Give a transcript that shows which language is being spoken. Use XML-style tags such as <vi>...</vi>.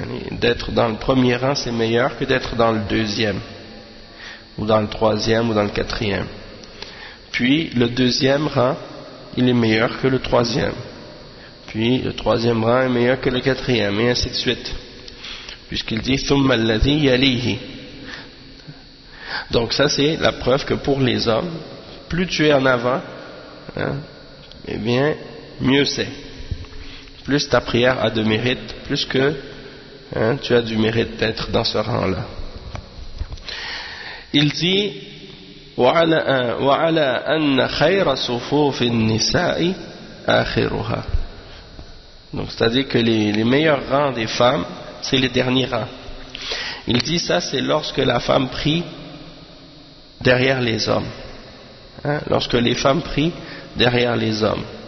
<fr>D'être dans le premier rang, c'est meilleur que d'être dans le deuxième, ou dans le troisième, ou dans le quatrième. Puis, le deuxième rang, il est meilleur que le troisième. Puis le troisième rang est meilleur que le quatrième, et ainsi de suite. Puisqu'il dit</fr> <ar>ثُمَّ الَّذِي يَلِيهِ.</ar> <fr>Donc ça c'est la preuve que pour les hommes, plus tu es en avant, hein, eh bien, mieux c'est. Plus ta prière a de mérite, plus que tu as du mérite d'être dans ce rang-là. Il dit</fr> <ar>وعلى أن خير صفوف النساء آخرها.</ar> <fr>Donc c'est-à-dire que les meilleurs rangs des femmes, c'est les derniers rangs. Il dit ça, c'est lorsque la femme prie derrière les hommes. Hein? Lorsque les femmes prient derrière les hommes.</fr>